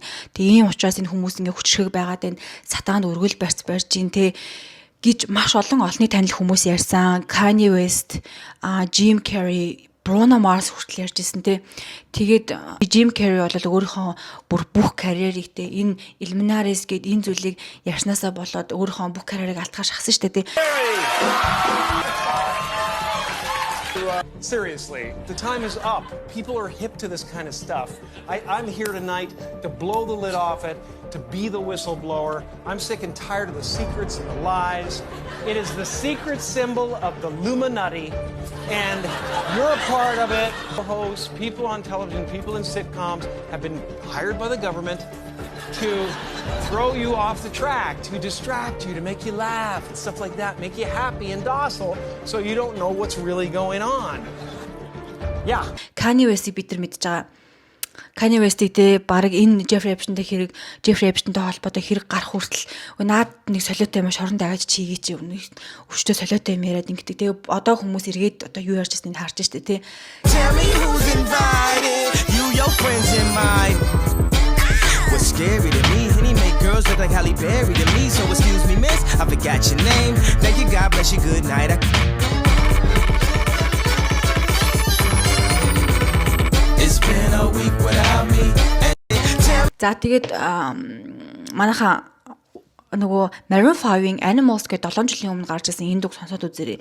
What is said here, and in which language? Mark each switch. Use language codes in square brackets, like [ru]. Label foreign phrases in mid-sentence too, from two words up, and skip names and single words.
[mn] Ийм учраас энэ хүмүүс ингээд хүчрэг байгаад байна. Сатаанд өргөл барьж ин гэж маш олон олонний танил хүмүүс ярьсан. Kanye West, Jim Carrey, Bruno Mars хүртэл ярьж ирсэн те. Тэгээд Jim Carrey бол өөрийнхөө бүх карьерийг те энэ Illuminatis гээд энэ зүйлийг ярьснаасаа болоод өөрийнхөө бүх карьерийг алдахаар шахсан штэ те. [en] Seriously, the time is up. People are hip to this kind of stuff. I'm here tonight to blow the lid off it, to be the whistleblower. I'm sick and tired of the secrets and the lies. It is the secret symbol of the Illuminati, and you're a part of it. Hosts, people on television, people in sitcoms have been hired by the government to throw you off the track, to distract you, to make you laugh and stuff like that, make you happy and docile so you don't know what's really going on. Yeah. [mn] Kanye West-ийг бид нар мэдж байгаа. Kanye West-ийг те баг энэ Jeffrey Epstein-тэй холбоотой хэрэг гарах хүртэл наад нэг солиотой юм шоронд аваад чигээ чи өвчтөө солиотой юм яриад ингэдэг. Тэгээ одоо хүмүүс эргээд одоо юу ярьж байсныг харж штэ те. [en] Tell me who's invited, you your friends and mine. What's scary to me, and he make girls look like Halle Berry to me. So excuse me, miss, I forgot your name. Thank you, God bless you, good night. It's been a week without me. [mn] За тэгээд манайха нөгөө Maroon 5-ийн Animals гэдэг 7 жилийн өмнө гарч ирсэн энэ дуу сонсоод үзээрэй.